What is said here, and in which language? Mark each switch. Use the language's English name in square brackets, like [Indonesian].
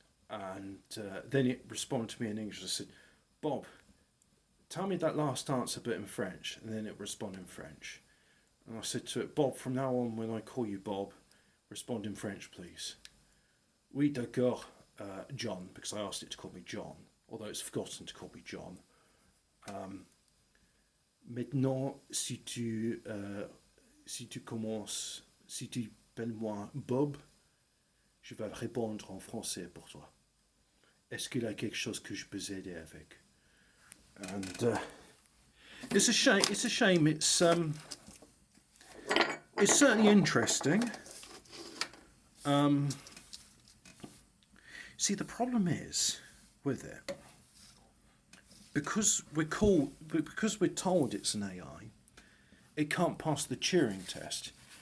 [English] And then it responded to me in English. I said, Bob, tell me that last answer bit in French. And then it responded in French. And I said to it, Bob, from now on when I call you Bob, respond in French, please. [French] Oui, d'accord, [English] John, because I asked it to call me John, although it's forgotten to call me John. [French] Maintenant, si tu commences, si tu appelles moi Bob, je vais répondre en français pour toi. Est-ce qu'il y a quelque chose que je peux aider avec? [English] And it's a shame. It's a shame. It's certainly interesting. See, the problem is with it, because we're told it's an AI, it can't pass the Turing test.